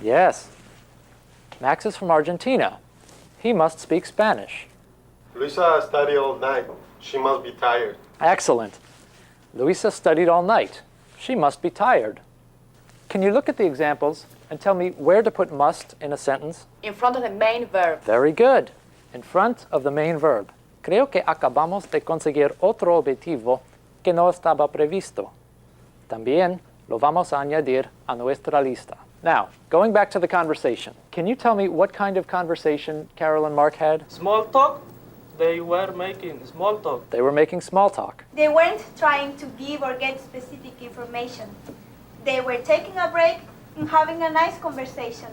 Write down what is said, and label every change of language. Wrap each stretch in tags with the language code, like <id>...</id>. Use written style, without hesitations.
<en>Yes. Max is from Argentina. He must speak Spanish. Luisa studied all night. She must be tired. Excellent. Luisa studied all night. She must be tired. Can you look at the examples and tell me where to put must in a sentence? In front of the main verb. Very good. In front of the main verb.</en> <es>Creo que acabamos de conseguir otro objetivo que no estaba previsto. También lo vamos a añadir a nuestra lista.</es> <en>Now, going back to the conversation, can you tell me what kind of conversation Carol and Mark had? Small talk? They were making small talk. They were making small talk. They weren't trying to give or get specific information. They were taking a break and having a nice conversation.</en>